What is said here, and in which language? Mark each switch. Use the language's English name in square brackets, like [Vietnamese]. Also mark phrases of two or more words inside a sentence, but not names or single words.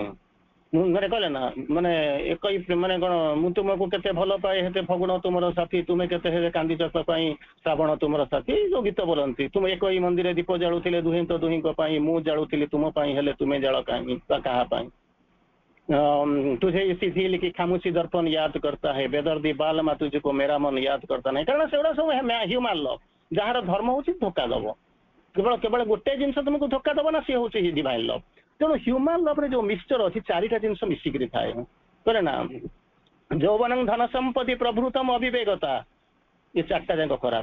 [Odia] ମୁଁ ଘରେ କହିଲେ ନା ମାନେ ମାନେ କଣ, ମୁଁ ତୁମକୁ କେତେ ଭଲ ପାଏ ହେତେ ଫଗୁଣ ତୁମର ସାଥୀ, ତୁମେ କେତେ ହେଲେ କାନ୍ଦିଛ ପାଇଁ ଶ୍ରାବଣ ତୁମର ସାଥୀ। ଯୋଉ ଗୀତ ବୋଲନ୍ତି, ତୁମେ ଏକଇ ମନ୍ଦିରରେ ଦୀପ ଜାଳୁଥିଲେ ଦୁହେଁ ତ ଦୁହିଁଙ୍କ ପାଇଁ, ମୁଁ ଜାଳୁଥିଲି ତୁମ ପାଇଁ, ହେଲେ ତୁମେ ଜାଳ କାହିଁ ବା କାହା ପାଇଁ? [Hindi] तुझे इसी झील की खामोशी दर्पण याद करता है, बेदर्दी बालमा तुझको मेरा मन याद करता नहीं। [Odia] କାରଣ ସେଗୁଡ଼ା ସବୁ [English] human love. [Odia] ଯାହାର ଧର୍ମ ହଉଛି ଧୋକା ଦବ, କେବଳ ଗୋଟେ ଜିନିଷ ତୁମକୁ ଧୋକା ଦବ ନା, ସିଏ ହଉଛି [English] divine love. [Odia] ତେଣୁ [English] human love [Odia] ରେ ଯୋଉ ମିକ୍ସଚର ଅଛି 4ଟା ଜିନିଷ ମିଶିକିରି ଥାଏ। କହିଲେ ନା [Sanskrit] ଯୌବନଂ ଧନ ସମ୍ପତ୍ତି ପ୍ରଭୃତମ ଅବିବେକତା, [Odia] ये 4ଟା ଯାକ ଖରାପ।